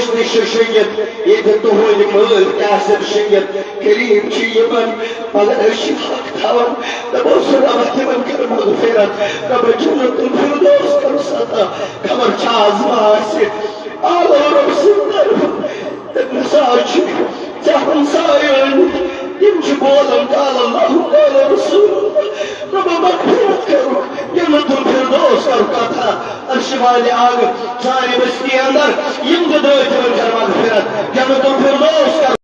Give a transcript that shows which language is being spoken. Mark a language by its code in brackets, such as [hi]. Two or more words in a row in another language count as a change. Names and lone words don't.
[ks] تہِ چھِ شٔنگِتھ ییٚتہِ تُہنٛدۍ مٲلۍ تہِ آسن شٔنگِتھ قریٖب چھِ یِمن مگر أسۍ چھِ حق تھاوان دپو سُہ رۄبا تِمن کر مغفرت رۄبا جنت الفردوس کرُس عطا خبر چھا آز ما آسہِ آلو رۄب سٕنٛدِ طرفہٕ تٔمِس آز چھِ ژےٚ ہمسایہِ ٲنمٕتۍ تِم چھِ بولان [ar] قال اللہ قال رسول اللہ [ks] رۄبا مغفرت کرُکھ جنت الفردوس کرُکھ عطا عرشِ والہِ آگہٕ سانہِ بستی انٛدر یِم تہِ درٛٲے تِمن کر مغفرت جنت الفردوس